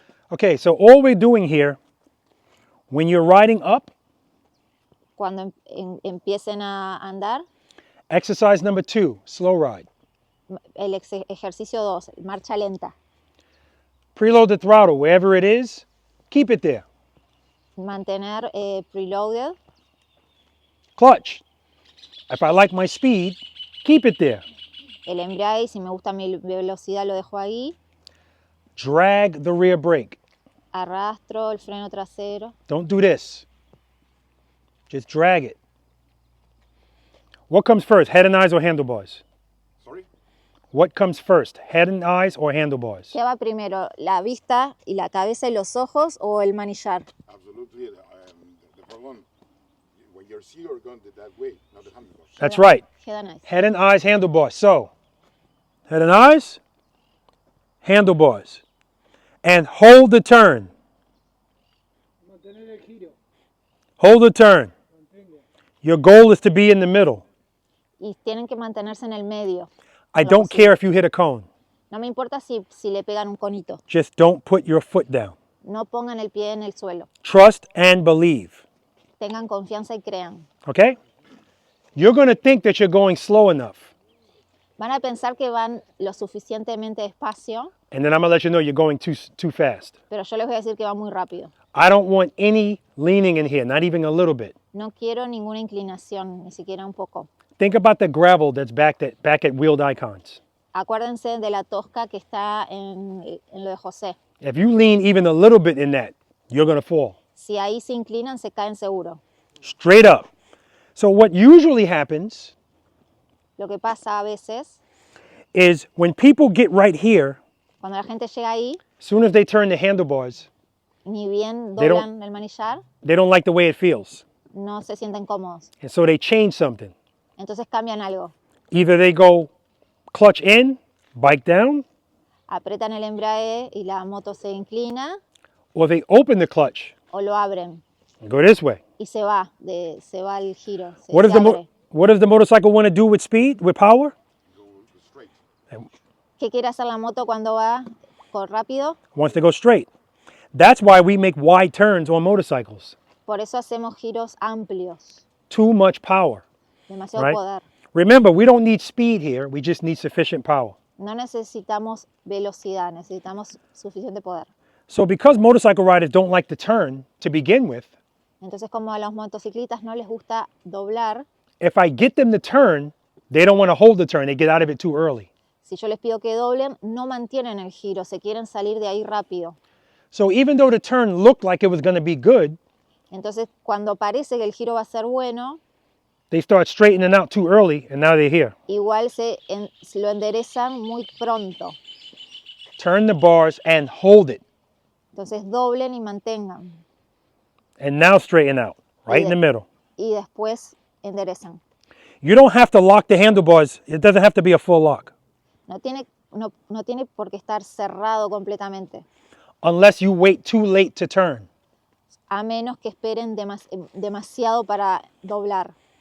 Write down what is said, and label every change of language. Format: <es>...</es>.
<en>Okay, so all we're doing here, when you're riding up,</en> <es>Cuando empiecen a andar,</es> <en>exercise number 2, slow ride.</en> <es>el ejercicio 2, marcha lenta.</es> <en>Preload the throttle wherever it is, keep it there.</en> <es>Mantener preloaded.</es> <en>Clutch. If I like my speed, keep it there.</en> <es>El embrague, si me gusta mi velocidad, lo dejo ahí.</es> <en>Drag the rear brake.</en> <es>Arrastro el freno trasero.</es> <en>Don't do this. Just drag it. What comes first, head and eyes or handlebars? Sorry? What comes first, head and eyes or handlebars?</en> <es>¿Qué va primero, la vista y la cabeza y los ojos o el manillar?</es> <en>Absolutely. The first one, when you're seated, you're going that way, not the handlebars. That's right. Head and eyes. Head and eyes, handlebars. So, head and eyes, handlebars. And hold the turn.</en> <es>Mantener el giro.</es> <en>Hold the turn. Your goal is to be in the middle.</en> <es>Y tienen que mantenerse en el medio.</es> <en>I don't care if you hit a cone.</en> <es>No me importa si le pegan un conito.</es> <en>Just don't put your foot down.</en> <es>No pongan el pie en el suelo.</es> <en>Trust and believe.</en> <es>Tengan confianza y crean.</es> <en>Okay? You're going to think that you're going slow enough.</en> <es>Van a pensar que van lo suficientemente despacio,</es> <en>And then I'm going to let you know you're going too fast.</en> <es>pero yo les voy a decir que van muy rápido.</es> <en>I don't want any leaning in here, not even a little bit.</en> <es>No quiero ninguna inclinación, ni siquiera un poco.</es> <en>Think about the gravel that's back at wheeled icons.</en> <es>Acuérdense de la tosca que está en lo de José.</es> <en>If you lean even a little bit in that, you're going to fall.</en> <es>Si ahí se inclinan, se caen seguro.</es> <en>Straight up. So what usually happens</en> <es>Lo que pasa a veces,</es> <en>is when people get right here,</en> <es>cuando la gente llega ahí,</es> <en>as soon as they turn the handlebars,</en> <es>ni bien</es> <en>They</en> <es>doblan el manillar,</es> <en>they don't like the way it feels.</en> <es>no se sienten cómodos.</es> <en>And so they change something.</en> <es>Entonces cambian algo.</es> <en>Either they go clutch in, bike down,</en> <es>Apretan el embrague y la moto se inclina,</es> <en>or they open the clutch</en> <es>o lo abren</es> <en>and go this way.</en> <es>y se va el giro.</es> <en>What does the motorcycle want to do with speed, with power? Go straight.</en> <es>¿Qué quiere hacer la moto cuando va rápido?</es> <en>Wants to go straight. That's why we make wide turns on motorcycles.</en> <es>Por eso hacemos giros amplios,</es> <en>Too much power.</en> <es>demasiado</es> <en>Right.</en> <es>poder.</es> <en>Remember, we don't need speed here. We just need sufficient power.</en> <es>No necesitamos velocidad, necesitamos suficiente poder.</es> <en>So because motorcycle riders don't like to turn to begin with,</en> <es>Entonces, como a los motociclistas no les gusta doblar,</es> <en>if I get them to turn, they don't want to hold the turn. They get out of it too early.</en> <es>si yo les pido que doblen, no mantienen el giro, se quieren salir de ahí rápido.</es> <en>So even though the turn looked like it was going to be good,</en> <es>Entonces, cuando parece que el giro va a ser bueno,</es> <en>they start straightening out too early, and now they're here.</en> <es>igual lo enderezan muy pronto.</es> <en>Turn the bars and hold it.</en> <es>Entonces, doblen y mantengan.</es> <en>And now straighten out, right in the middle.</en> <es>Y después enderezan.</es> <en>You don't have to lock the handlebars. It doesn't have to be a full lock.</en> <es>No tiene por qué estar cerrado completamente,</es> <en>Unless you wait too late to turn.</en> <es>a menos que esperen demasiado para doblar,</es>